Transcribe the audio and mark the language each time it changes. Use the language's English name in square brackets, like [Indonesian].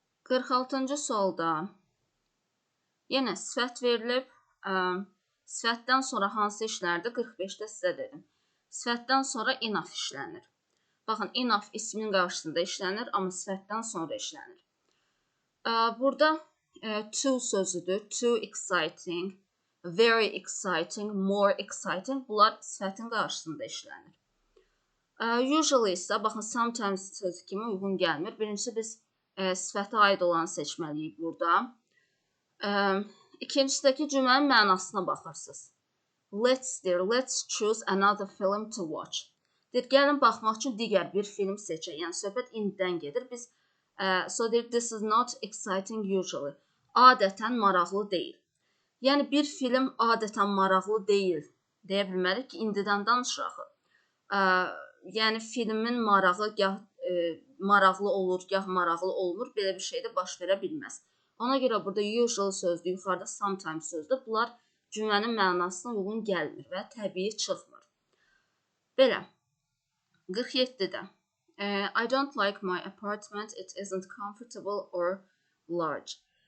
[Azerbaijani] 46-cı sualda yenə sifət verilib. Sifətdən sonra hansı işlənirdi? 45-də sizə dedim. Sifətdən sonra enough işlənir. Baxın, enough ismin qarşısında işlənir, amma sifətdən sonra işlənir. Burada too sözüdür. [English] Too exciting, very exciting, more exciting. [Azerbaijani] Bunlar sifətin qarşısında işlənir. Usually isə, baxın, sometimes sözü kimi uyğun gəlmir. Birincisi, biz sifətə aid olanı seçməliyik burada. İkincidəki cümlənin mənasına baxırsınız. [English] Let's choose another film to watch. [Azerbaijani] Deyir, gəlin baxmaq üçün digər bir film seçək. Yəni, söhbət indidən gedir. Biz, deyir, [English] this is not exciting usually. [Azerbaijani] Adətən maraqlı deyil. Yəni, bir film adətən maraqlı deyil. Deyə bilmərik ki, indidən danışırıq. Yəni, filmin marağı gah maraqlı olur, gah maraqlı olmur. Belə bir şey də baş verə bilməz. Ona görə burada usually sözdür, yuxarıda sometimes sözdür. Bunlar cümlənin mənasına uyğun gəlmir və təbii çıxmır. Belə. 47-də. [English] I don't like my apartment. It isn't comfortable or large.